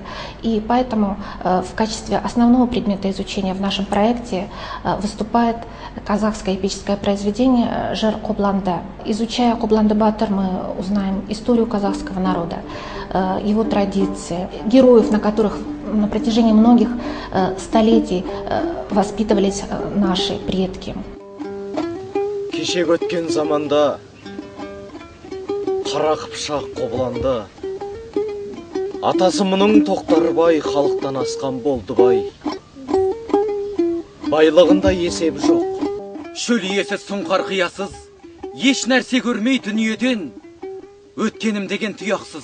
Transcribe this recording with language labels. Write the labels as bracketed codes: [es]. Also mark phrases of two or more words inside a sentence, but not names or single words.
[ru] И поэтому в качестве основного предмета изучения в нашем проекте выступает казахское эпическое произведение «Жыр Кобланды». Изучая Кобланды Батыр, мы узнаем историю казахского народа, его традиции, героев, на которых на протяжении многих столетий воспитывались наши предки. [kk] Кешегі өткен заманда қара қыпшақ Қобланды, атасы мұның Тоқтарбай халықтан асқан болды бай. Байлығында есебі жоқ. Шөл иесі сұңқар қиясыз, еш нәрсе көрмей дүниеден, өткенім деген тұяқсыз.